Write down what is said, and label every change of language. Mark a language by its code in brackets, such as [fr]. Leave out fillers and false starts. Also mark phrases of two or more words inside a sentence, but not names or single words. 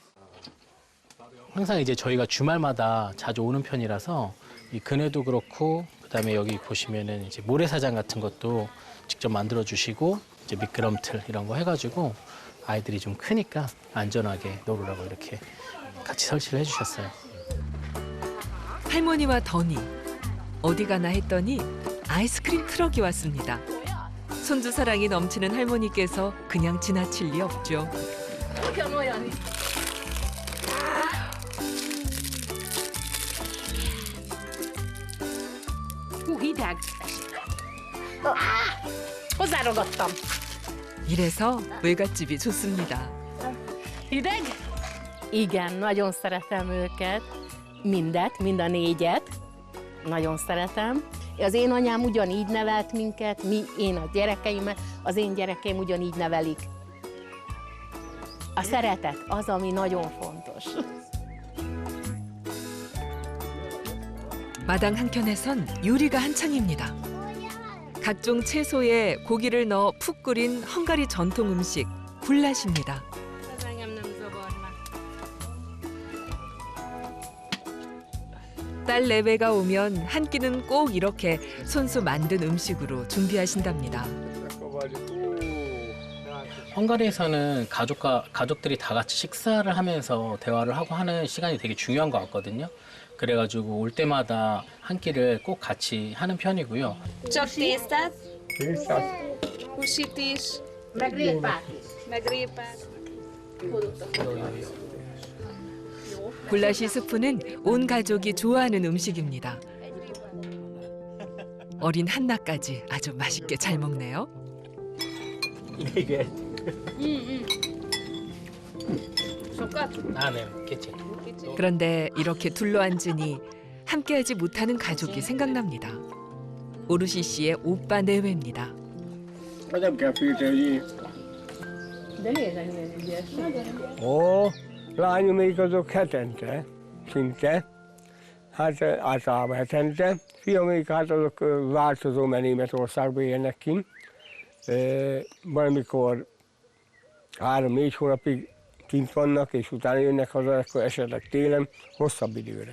[ko] 항상 이제 저희가 주말마다 자주 오는 편이라서 이 그네도 그렇고 그다음에 여기 보시면은 이제 모래사장 같은 것도 직접 만들어 주시고 이제 미끄럼틀 이런 거 해가지고 아이들이 좀 크니까 안전하게 놀으라고 이렇게 같이 설치를 해주셨어요. 할머니와 더니 어디 가나 했더니 아이스크림 트럭이 왔습니다. 손주 사랑이 넘치는 할머니께서 그냥 지나칠 리 없죠. [hu] Hideg. Hozzáragadtam. [ko] 이래서 외갓집이 좋습니다. [hu] Hideg? Igen, nagyon szeretem őket. Mind a 4-et. Nagyon szeretem. Az én anyám ugyanígy nevelt minket, én a gyerekeimet, az én gyerekeim ugyanígy nevelik. A szeretet az, ami nagyon fontos. [ko] 마당 한켠에선 요리가 한창입니다. 각종 채소에 고기를 넣어 푹 끓인 헝가리 전통 음식 굴라시입니다. 딸 내외가 오면 한 끼는 꼭 이렇게 손수 만든 음식으로 준비하신답니다. 헝가리에서는 가족들이 다 같이 식사를 하면서 대화를 하고 하는 시간이 되게 중요한 것 같거든요. 그래가지고 올 때마다 한 끼를 꼭 같이 하는 편이고요. [hu] Csak tésztát? Húsit is. Meg répát. Meg répát. [ko] 굴라시 스프는 온 가족이 좋아하는 음식입니다. 어린 한나까지 아주 맛있게 잘 먹네요. 이게 [hu] Sokat? [ko] 네, 괜찮. 그런데 이렇게 둘러앉으니 함께하지 못하는 가족이 생각납니다. 오르시 씨의 오빠 내외입니다. [hu] Nem kell félteni. De nézd, milyen ügyes. Ó, Lányomék azok hetente, szinte, hát általában hetente. Fiamék hát azok változó, mert Németországban élnek kint. Valamikor 3-4 hónapig kint vannak, és utána jönnek haza, akkor esetleg télen hosszabb időre.